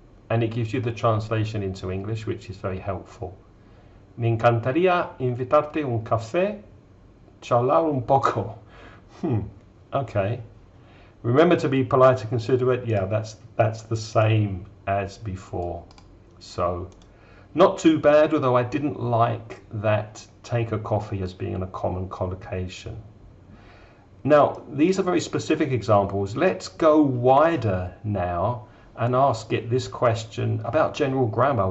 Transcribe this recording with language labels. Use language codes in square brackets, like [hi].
[en] And it gives you the translation into English, which is very helpful. [es] Me encantaría invitarte un café, charlar un poco. [en] Okay. Remember to be polite and considerate. Yeah, that's the same as before. So not too bad, although I didn't like that take a coffee as being a common collocation. Now, these are very specific examples. Let's go wider now and ask it this question about general grammar.